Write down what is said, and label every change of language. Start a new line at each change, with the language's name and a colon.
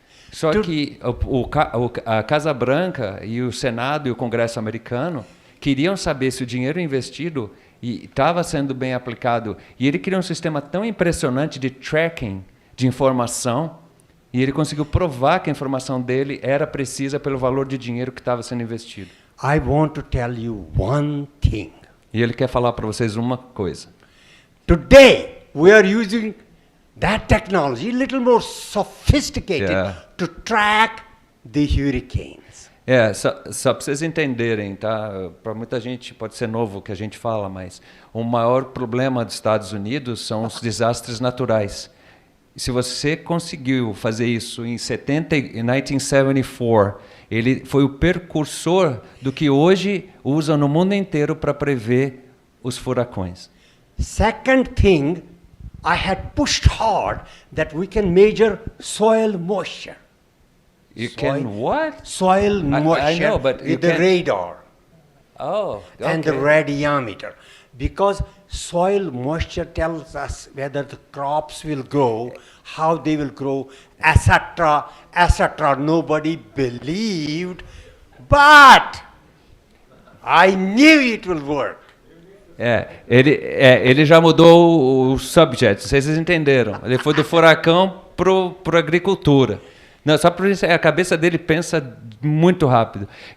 Portuguese: Só que a Casa Branca e o Senado e o Congresso americano queriam saber se o dinheiro investido estava sendo bem aplicado. E ele criou um sistema tão impressionante de tracking de informação, e ele conseguiu provar que a informação dele era precisa pelo valor de dinheiro que estava sendo investido.
English: I want to tell you one thing.
Portuguese: E ele quer falar para vocês uma coisa.
English: Today we are using that technology, a little more sophisticated, to track the hurricanes.
Portuguese: Só para vocês entenderem, tá? Para muita gente pode ser novo o que a gente fala, mas o maior problema dos Estados Unidos são os desastres naturais. Se você conseguiu fazer isso em 1974, ele foi o precursor do que hoje usam no mundo inteiro para prever os furacões.
English: Second thing, I had pushed hard that we can measure soil moisture. You can what? Soil moisture I know, but with the radar. Oh, okay. And the radiometer. Because soil moisture tells us whether the crops will grow, how they will grow, etc., etc. Nobody believed, but I knew it will work.
Portuguese: Ele já mudou o subject, vocês entenderam. Ele foi do furacão para a agricultura. Não, só para a cabeça dele pensa muito rápido.